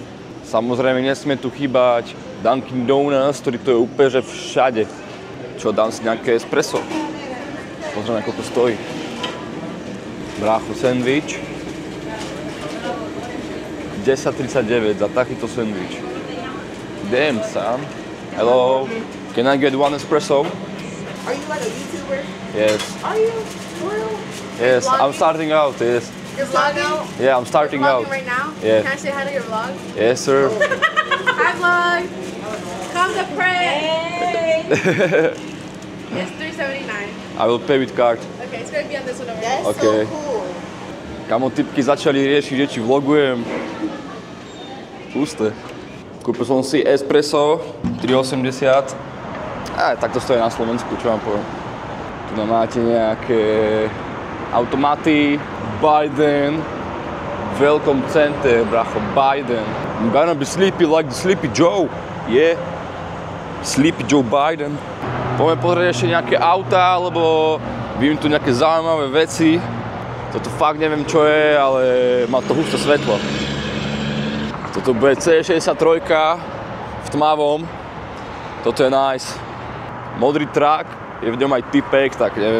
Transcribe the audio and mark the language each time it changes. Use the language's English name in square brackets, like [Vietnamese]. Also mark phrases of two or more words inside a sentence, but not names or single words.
[Slovak] Samozrejme nesmie tu chýbať Dunkin Donuts, ktorý to je úplne, že všade. Čo, dám si nejaké espresso. Pozrieme, koľko stojí. Brácho, sandwich. 10,39 za takýto sandwich. [English] Damn, son. Hello, can I get one espresso? Are you like a YouTuber? Yes. Are you? Real? Yes, I'm starting out, yes. You're vlogging? Yeah, I'm starting out. Right now? Yeah. Can I say hi to your vlog? Yes, sir. Hi, vlog. Come to pray. Hey. It's $3.79. I will pay with card. Okay, it's gonna be on this one over here. That's okay. So cool. [Slovak] Kamo, typky začali riešiť, že či vlogujem. Pusté. Kúpil som si espresso, 3,80. Tak to stojí na Slovensku, čo vám poviem. Tu máte nejaké automaty, Biden, Welcome Center, bracho, Biden. [English] I'm gonna be sleepy like the Sleepy Joe, yeah. Sleepy Joe Biden. [Slovak] Poďme pozrieť ešte nejaké autá, lebo vidím tu nejaké zaujímavé veci. Toto fakt neviem čo je, ale má to husté svetlo. Toto bude C63 v tmavom. Toto je nice. Modrý truck, je v ňom aj typek, tak neviem.